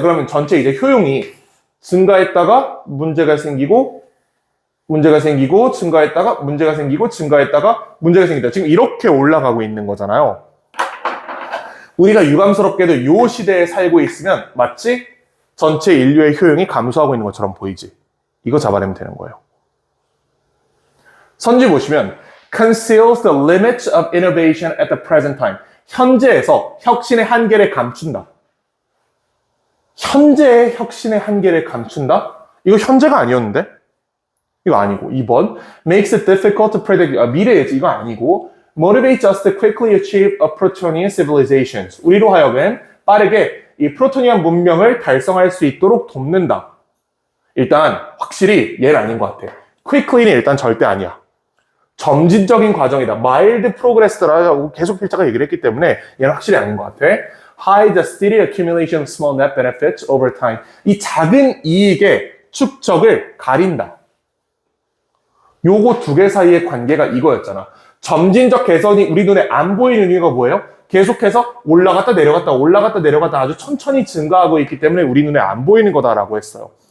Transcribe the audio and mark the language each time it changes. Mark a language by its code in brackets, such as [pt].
[ko] 그러면 전체 이제 효용이 증가했다가 문제가 생기고 증가했다가 문제가 생기고 증가했다가 문제가 생긴다. 지금 이렇게 올라가고 있는 거잖아요. 우리가 유감스럽게도 이 시대에 살고 있으면 마치 전체 인류의 효용이 감소하고 있는 것처럼 보이지. 이거 잡아내면 되는 거예요. 선지 보시면 [en] conceals the limits of innovation at the present time. [ko] 현재에서 혁신의 한계를 감춘다. 현재의 혁신의 한계를 감춘다? 이거 현재가 아니었는데? 이거 아니고. [en] 2번 makes it difficult to predict. [ko] 미래겠지. 이거 아니고. [en] motivates us to quickly achieve a Protonian civilizations. [ko] 우리로 하여금 빠르게 이 프로토니안 문명을 달성할 수 있도록 돕는다. 일단 확실히 얘는 아닌 것 같아. quickly는 일단 절대 아니야. 점진적인 과정이다. [en] mild progress [ko] 라고 계속 필자가 얘기를 했기 때문에 얘는 확실히 아닌 것 같아. [en] hide the steady accumulation of small net benefits over time. [ko] 이 작은 이익의 축적을 가린다. 요거 두 개 사이의 관계가 이거였잖아. 점진적 개선이 우리 눈에 안 보이는 이유가 뭐예요? 계속해서 올라갔다 내려갔다 아주 천천히 증가하고 있기 때문에 우리 눈에 안 보이는 거다라고 했어요.